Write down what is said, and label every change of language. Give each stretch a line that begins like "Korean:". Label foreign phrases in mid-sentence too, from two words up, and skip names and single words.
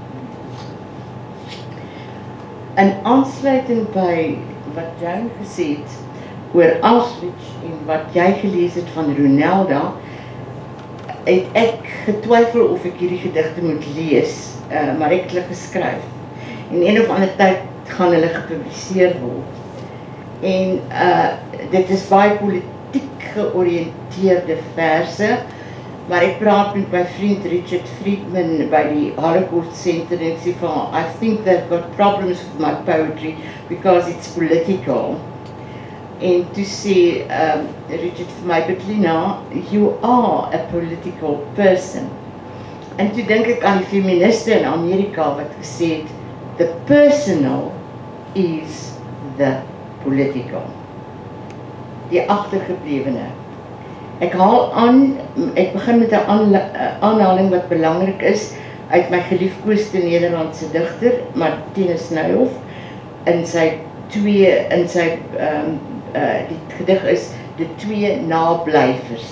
Afrikaans: In aansluiting by wat Joan gesê het oor Auschwitz en wat jy gelees het van Ronelda, het ek getwyfel of ek hierdie gedigte moet lees, maar ek het hulle geskryf. En een of ander tyd gaan hulle gepubliseer word. En dit is baie politiek georiënteerde verse, maar ek praat met my vriend Richard Friedman by die Holocaust Center en ek sê van,
English: I think they've got problems with my poetry because it's political.
Afrikaans: En toe sê Richard vir my,
English: but Lina, you are a political person.
Afrikaans: En toe dink ek aan die feministe in Amerika wat gesê het,
English: the personal is the political.
Afrikaans: Die agtergeblewene. Ek begin met 'n aanhaling wat belangrik is uit my geliefkoeste Nederlandse digter, Martinus Nijhoff, in sy die gedig is die twee nablyvers.